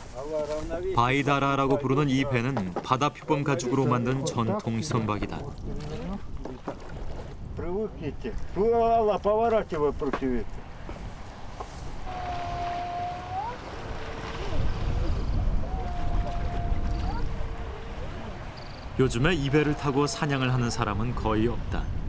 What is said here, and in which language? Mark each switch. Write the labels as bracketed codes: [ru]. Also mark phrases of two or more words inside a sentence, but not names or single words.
[ko] 바이다라라고 부르는 이 배는 바다 표범 가죽으로 만든 전통 선박이다. [ru] Привыкните. Алла, поворачивай против ветра. [ko] 요즘에 이 배를 타고 사냥을 하는 사람은 거의 없다.